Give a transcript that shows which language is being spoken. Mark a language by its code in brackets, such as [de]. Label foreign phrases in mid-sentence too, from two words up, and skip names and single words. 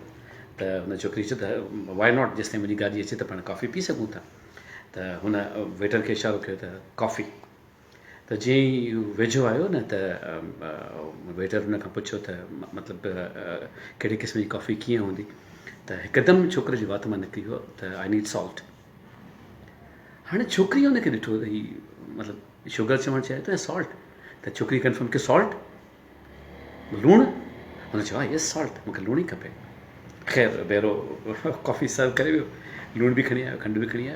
[sd] त हुन छोकिरी चयो त [en] why not, [sd] जेसिताईं मुंहिंजी गाॾी अचे त पाण कॉफ़ी पी सघूं था। त हुन वेटर खे इशारो कयो त कॉफ़ी। त जीअं ई वेझो आयो न त वेटर हुन खां पुछियो त मतिलबु कहिड़े क़िस्म जी कॉफ़ी कीअं हूंदी? त हिकदमि छोकिरे जी वात मां निकिरी वियो त [en] I need salt. [sd] हाणे छोकिरी हुनखे ॾिठो त हीउ मतिलबु शुगर चवणु चाहे थो या सॉल्ट? त छोकिरी कंफर्म कयो सॉल्ट, लूणु? हुन चयो हा [en] yes salt, [sd] मूंखे लूणु ई खपे। ख़ैर ॿेरो कॉफ़ी सर्व करे वियो, लूणु बि खणी आयो, खंडु बि खणी आयो।